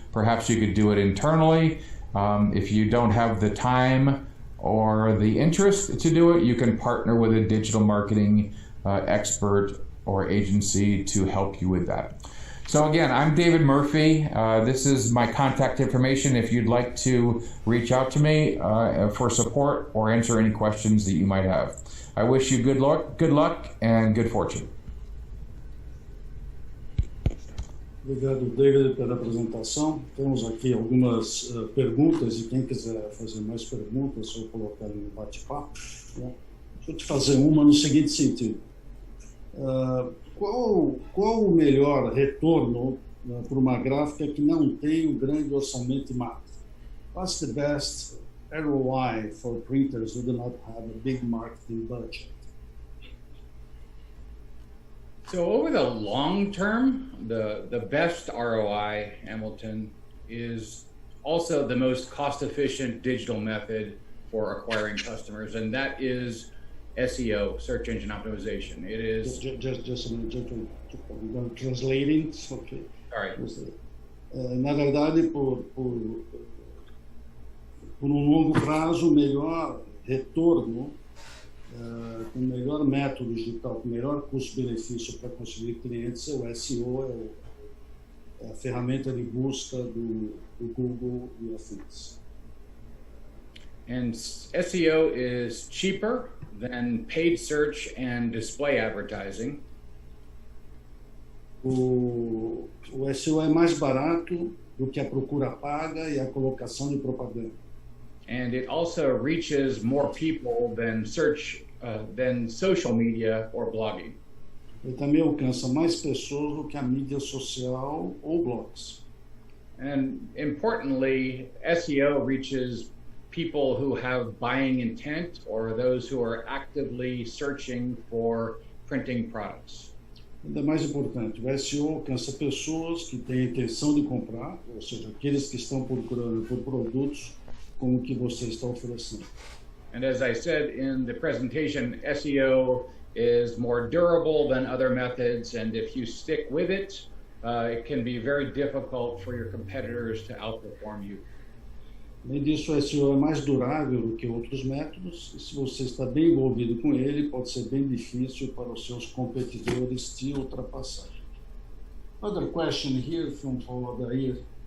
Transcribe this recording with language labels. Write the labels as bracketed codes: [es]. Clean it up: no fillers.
[en] Perhaps you could do it internally. If you don't have the time or the interest to do it, you can partner with a digital marketing expert or agency to help you with that. So again, I'm David Murphy. This is my contact information if you'd like to reach out to me for support or answer any questions that you might have. I wish you good luck and good fortune. [pt] Obrigado, David, pela apresentação. Temos aqui algumas perguntas e quem quiser fazer mais perguntas ou colocar no bate-papo, né? Deixa eu te fazer uma no seguinte sentido. Qual o melhor retorno para uma gráfica que não tem um grande orçamento de marketing? [en] What's the best ROI for printers who do not have a big marketing budget? So over the long term, the best ROI, Hamilton, is also the most cost-efficient digital method for acquiring customers, and that is SEO, search engine optimization. It is just a minute, I'm translating. Okay. All right. [pt] Na verdade, por um longo prazo, o melhor retorno, com o melhor método digital, com o melhor custo-benefício para conseguir clientes é o SEO, é a ferramenta de busca do Google e afins. [en] And SEO is cheaper than paid search and display advertising. [pt] O SEO é mais barato do que a procura paga e a colocação de propaganda. [en] And it also reaches more people than social media or blogging. [pt] Ele também alcança mais pessoas do que a mídia social ou blogs. [en] And importantly, SEO reaches people who have buying intent or those who are actively searching for printing products. [pt] Ainda mais importante, o SEO alcança pessoas que têm a intenção de comprar, ou seja, aqueles que estão procurando por produtos como o que você está oferecendo. [en] And as I said in the presentation, SEO is more durable than other methods, and if you stick with it, it can be very difficult for your competitors to outperform you. [pt] Além disso, o SEO é mais durável do que outros métodos, e se você está bem envolvido com ele, pode ser bem difícil para os seus competidores te ultrapassar. [en] Another question here from Adair.